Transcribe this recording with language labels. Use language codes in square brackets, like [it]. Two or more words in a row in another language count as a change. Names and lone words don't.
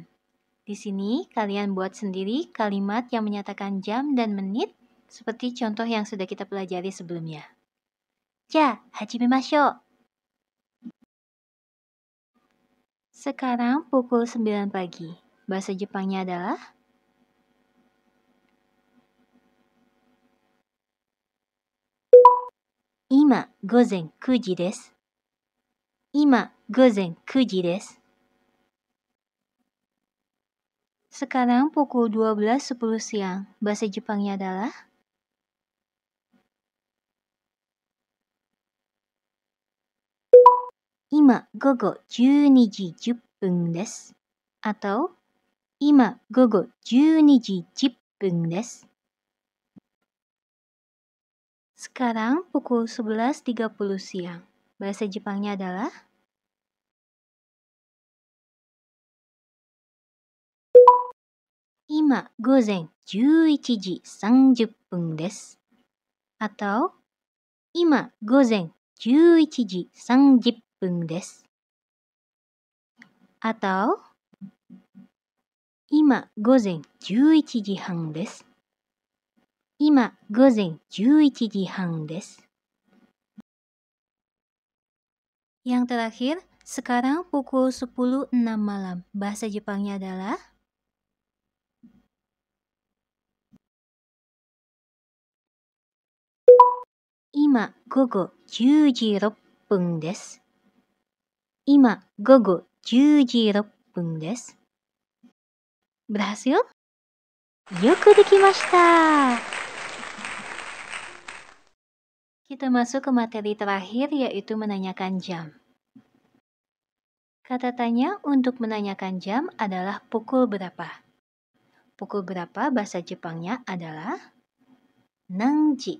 [id] Di sini kalian buat sendiri kalimat yang menyatakan jam dan menit seperti contoh yang sudah kita pelajari sebelumnya. [ja] じゃ、始めましょう. [id] Sekarang pukul 9 pagi. Bahasa Jepangnya adalah [ja] 今午前9時です。今午前9時です。 [id] Sekarang pukul 12.10 siang. Bahasa Jepangnya adalah [ja] 今午後12時10分です。 atau 今午後12時10分です。 [id] Sekarang pukul 11.30 siang. Bahasa Jepangnya adalah [ja] 今午前11時30分です。 atau 今午前11時30分です。 atau今午前11時半です。今午前11時半です。 [id] Yang terakhir, sekarang pukul 10.06 malam. Bahasa Jepangnya adalah [ja] 今午後10時6分です。今午後10時6分です。Berhasil? よくできました! [id] Kita masuk ke materi terakhir, yaitu menanyakan jam. Kata tanya untuk menanyakan jam adalah pukul berapa. Pukul berapa bahasa Jepangnya adalah nanji.